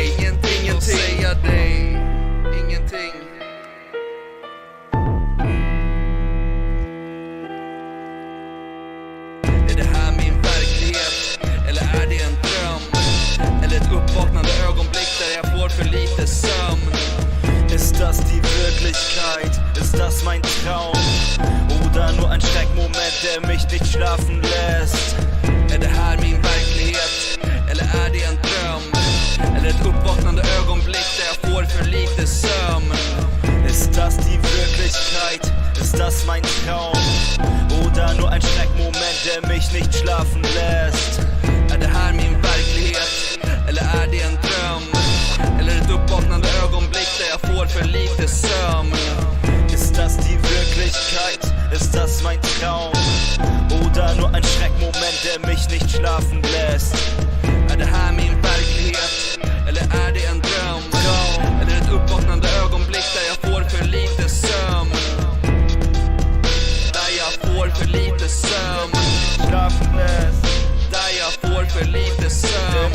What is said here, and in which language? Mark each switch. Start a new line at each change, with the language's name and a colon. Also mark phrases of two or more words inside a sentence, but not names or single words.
Swedish: Ingenting att säga dig. Ingenting. Är det här min verklighet? Eller är det en dröm? Eller ett uppvaknande ögonblick där jag får för lite sömn?
German: Ist das die Wirklichkeit? Ist das mein Traum? Oder nur ein Schreckmoment, der mich nicht schlafen lässt?
Swedish: Är det här min verklighet? Eller är det en dröm? Eller ett uppvaknande ögonblick där jag får för lite sömn?
German: Ist das die Wirklichkeit? Ist das mein Traum? Oder nur ein Schreckmoment, der mich nicht schlafen lässt?
Swedish: Är det här min verklighet? Eller är det en dröm? Eller ett uppvaknande ögonblick där jag får för lite sömn?
German: Ist das die Wirklichkeit? Ist das mein Traum? Oder nur ein Schreckmoment, der mich nicht schlafen lässt?
Swedish: Är det här min verklighet? Eller är det en dröm? Eller ett uppvaknande ögonblick där jag får för lite sömn? Där jag får för lite sömn. Där jag får för lite sömn.